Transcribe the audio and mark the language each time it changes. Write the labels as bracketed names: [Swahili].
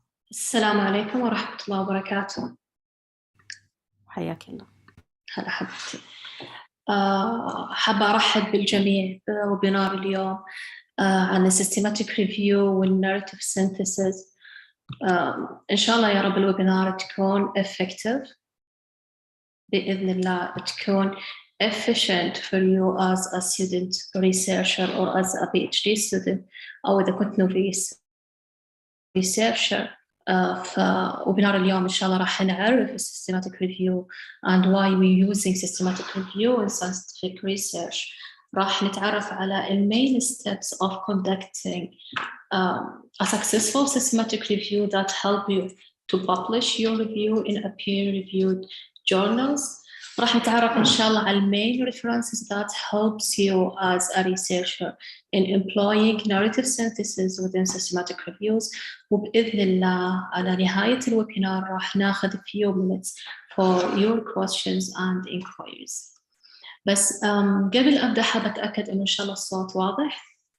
[Arabic] السلام عليكم ورحمة الله وبركاته. حياك الله. هلا حبيبتي. حابة أرحب بالجميع بويبينار اليوم عن Systematic Review والناريتيف Synthesis. إن شاء الله يا رب الويبينار تكون [English] effective [Arabic] بإذن الله، تكون [English] efficient for you as a student researcher or as a PhD student [Arabic] أو إذا كنت [English] novice researcher. [Arabic] فويبينار اليوم إن شاء الله راح نعرف [English] Systematic Review and why we're using Systematic Review in scientific research. [Arabic] راح نتعرف على [English] main steps of conducting a successful systematic review that help you to publish your review in a peer-reviewed journals. [Arabic] راح نتعرف إن شاء الله على [English] main references that helps you as a researcher in employing narrative synthesis within systematic reviews. [Arabic] وبإذن الله على نهاية الويبينار راح ناخذ [English] few minutes for your questions and inquiries. [Arabic] بس قبل أبدأ حابة أتأكد إنه إن شاء الله الصوت واضح.